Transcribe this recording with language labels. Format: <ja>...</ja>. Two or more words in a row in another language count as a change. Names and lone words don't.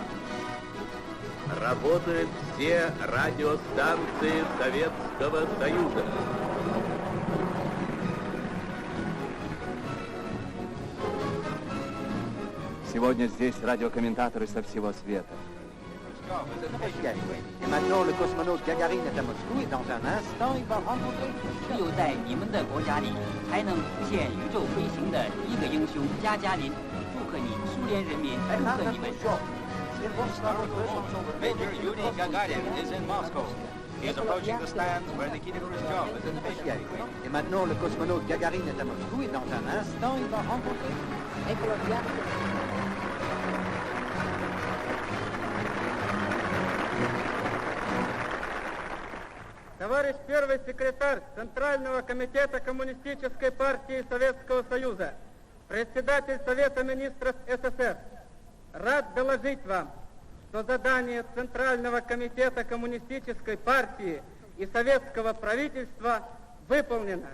<ru>Работают все радиостанции Советского Союза. Сегодня здесь радиокомментаторы со всего света.</ru> <fr>Et maintenant, le cosmonaut Gagarin est à Moscou et dans un instant, il va rencontrer...</fr> <zh>只有在你们的国家里，才能实现宇宙飞行的一个英雄加加林。祝贺你，苏联人民！祝贺你们！</zh> <en>Major Jurij Gagarin is in Moscow. He is approaching the stands where Nikita Khrushchev is officially.</en> <fr>Et maintenant, le cosmonaut Gagarin est à Moscou et dans un instant, il va rencontrer...</fr> <ru>Товарищ первый секретарь Центрального комитета Коммунистической партии Советского Союза, председатель Совета министров СССР, рад доложить вам, что задание Центрального комитета Коммунистической партии и Советского правительства выполнено.</ru>